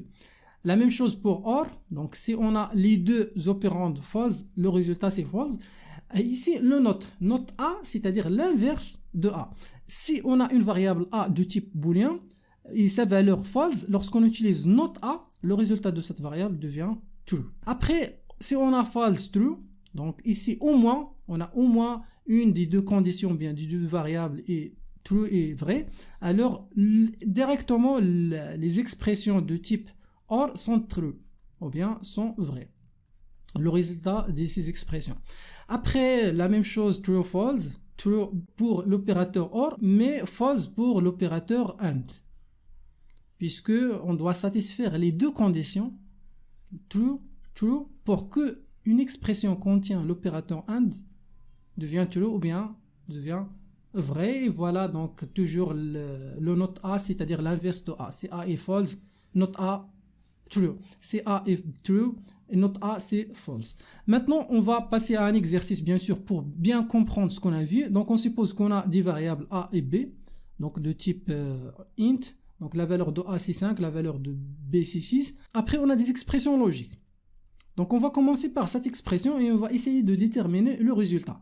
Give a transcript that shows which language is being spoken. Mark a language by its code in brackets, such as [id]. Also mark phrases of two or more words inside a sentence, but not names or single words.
[fr] La même chose pour OR, donc si on a les deux opérandes false, le résultat c'est false. Et ici le not A, c'est-à-dire l'inverse de A. Si on a une variable A de type booléen et sa valeur false, lorsqu'on utilise not A, le résultat de cette variable devient true. Après, si on a [en] false true, [fr] Donc ici, au moins, on a au moins une des deux conditions, bien des deux variables est true et vrai. Alors, directement, les expressions de type OR sont true ou bien sont vraies. Le résultat de ces expressions. Après, la même chose, true ou false. True pour l'opérateur OR, mais false pour l'opérateur AND. Puisque on doit satisfaire les deux conditions, true, pour que une expression contient l'opérateur AND devient true ou bien devient vrai. Et voilà donc toujours le note A, c'est-à-dire l'inverse de A. Si A est false, note A true. Si A est true, note A c'est false. Maintenant, on va passer à un exercice bien sûr pour bien comprendre ce qu'on a vu. Donc on suppose qu'on a des variables A et B, donc de type int. Donc la valeur de A c'est 5, la valeur de B c'est 6. Après on a des expressions logiques. Donc on va commencer par cette expression et on va essayer de déterminer le résultat.